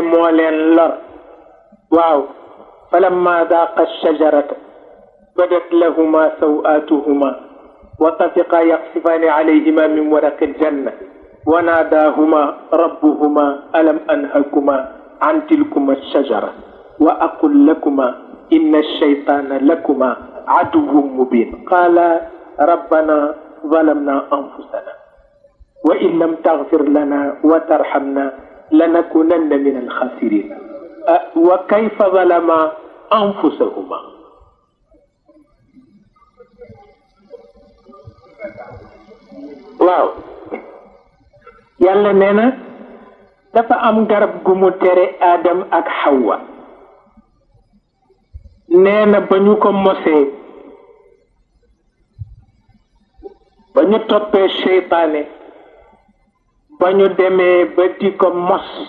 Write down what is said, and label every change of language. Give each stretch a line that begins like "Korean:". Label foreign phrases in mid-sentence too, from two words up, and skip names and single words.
Wolof: moo leen lor waaw
Arabic: فلما ذاقا الشجرة بدت لهما سوآتهما وطفقا يخصفان عليهما من ورق الجنة وناداهما ربهما ألم أنهكما عن تلكما الشجرة وأقل لكما إن الشيطان لكما عدو مبين قالا ربنا ظلمنا أنفسنا وإن لم تغفر لنا وترحمنا لنكونن من الخاسرين وكيف ظلما أنفسهما
Wolof: waaw yàlla nee na dafa am garab gu mu tere Adam ak Hawa nee na ba ñu ko mosee ba ñu toppee seytaane ba ñu demee ba di ko mos